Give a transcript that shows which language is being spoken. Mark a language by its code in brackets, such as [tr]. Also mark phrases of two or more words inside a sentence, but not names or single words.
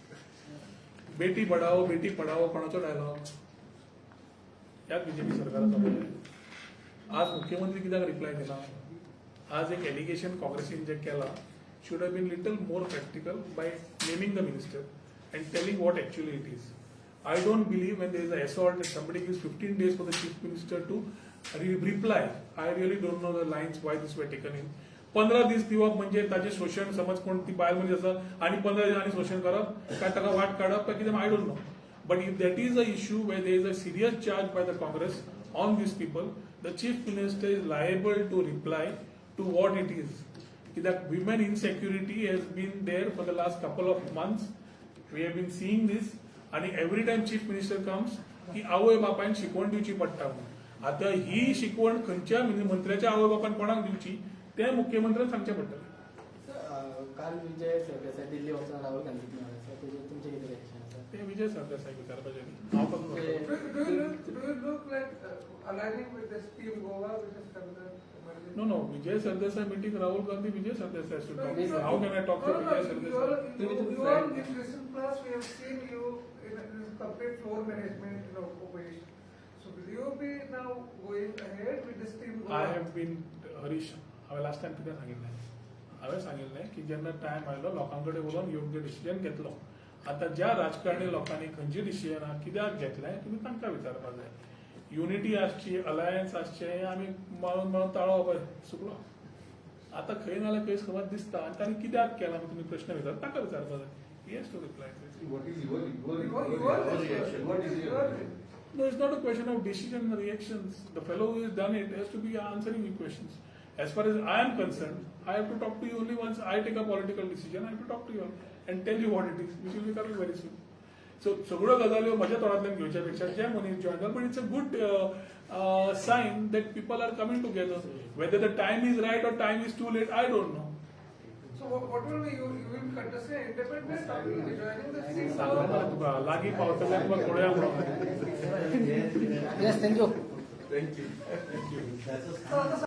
[hi] बेटी पढाओ बेटी पढाओ [kok] कोणाचो डायलॉग? याक बीजेपी सरकाराचो बोलले. आज मुख्यमंत्री कित्याक रिप्लाय दिला? आज एक एलिगेशन काँग्रेसीन जे केला [en] should have been little more practical by naming the minister and telling what actually it is. I don't believe when there is an assault that somebody gives 15 days for the chief minister to reply. I really don't know the lines why this were taken in. [kok] 15 दीस दिवप म्हणजे ताचे शोषण, समज कोण ती बायल मनीस आसा आनी 15 दिसांनी शोषण करप काय ताका वाट काडप काय कितें [en] I don't know. But if that is a issue where there is a serious charge by the Congress on these people, the chief minister is liable to reply to what it is. कित्याक women insecurity has been there for the last couple of months. We have been seeing this आनी every time chief minister comes [kok] की आवय बापायन शिकवण दिवची पडटा म्हणून. आतां ही शिकवण खंयच्या मंत्र्याच्या आवय बापायन कोणाक दिवची ते मुख्यमंत्र्यान सांगचे पडटले. काल विजय सरदेसाय दिल्ली वचून राहुल गांधीक मेळ्ळे सो तुमचें कितें रिएक्शन आसा? ते विजय सरदेसाय विचारपाचें हांव कसो करतलो? [en] Do you look like aligning with this team Goa, which is concerned? No, Vijay Sardesai meeting Rahul Gandhi, Vijay Sardesai should talk. No, How can I talk to Vijay Sardesai? You are in recent past, we have seen you in this complete floor management operation. So will you be now going ahead with this team Goa? I have been, Harish, [kok] हांवें [en] last time [kok] कितें सांगिल्लें? हांवें सांगिल्लें की जेन्ना टायम आयलो लोकांकडे उलोवन योग्य डिसिजन घेतलो. आतां ज्या राजकारणी लोकांनी खंयची डिसिजनां कित्याक घेतलें तुमी तांकां विचारपाक जाय. युनिटी आसची, अलायन्स आसचें आमी माळून माळून ताळो सुकलो. आतां खंय ना जाल्यार खंय खबर दिसता आनी तांणी कित्याक केलां तुमी प्रश्न विचारता ताका विचारपाक जाय. [en] He has to reply. What is your reaction? What is your reaction? No, it's not a question of decision and reactions. The fellow who has done it has to be answering the questions. As far as I am concerned, I have to talk to you only once I take a political decision. I have to talk to you and tell you what it is, which will be coming very soon. So, [kok] सगळ्यो गजाल्यो म्हज्या तोंडांतल्यान घेवच्या पेक्षा जे मनीस जॉइन जाता, [en] but it's a good sign that people are coming together. Whether the time is right or time is too late, I don't know. So what will be, you will be contesting independent or will you be joining the team? [kok] सांगता मरे तुका लागीं पावतल्याक तुका पळोवया म्हणून. [en] Yes thank you. Thank you. So,